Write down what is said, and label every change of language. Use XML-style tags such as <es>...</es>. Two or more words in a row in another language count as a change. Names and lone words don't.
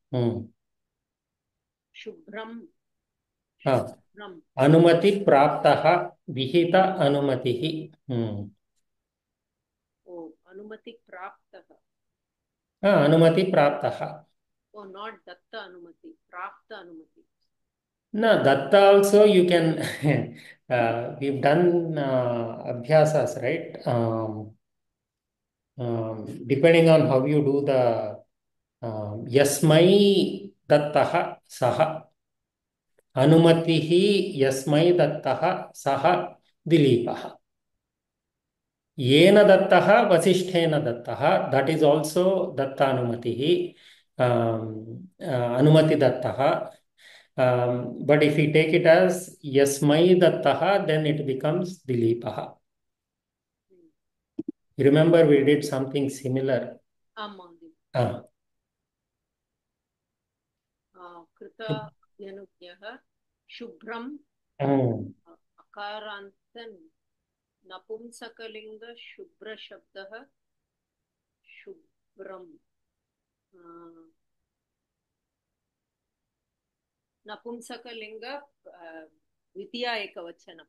<sa>शुभ्रं अनुमति प्राप्तः, विहित अनुमतिः। अनुमति प्राप्तः। अनुमति प्राप्तः। नॉट दत्त अनुमति, प्राप्त अनुमति।</sa> <en>No, that also you can we've done abhyasas, right? Depending on how you do the</en> <sa>यस्मै दत्तः सह, अनुमतिः यस्मै दत्तः सह दिलीपः, येन दत्तः वसिष्ठेन दत्तः,</sa> <en>that is also</en> <sa>दत्त अनुमतिः, अनुमति दत्तः.</sa> <en>But if we take it as</en> <sa>यस्मै दत्तः,</sa> <en>then it becomes Dileepaha. You remember we did something similar.</en> <sa>कृत यनुज्यः शुभ्रम् अकारान्तम् नपुंसकलिङ्ग शुभ्र शब्दः शुभ्रम् नपुंसकलिंग द्वितीया एकवचनम्।</sa>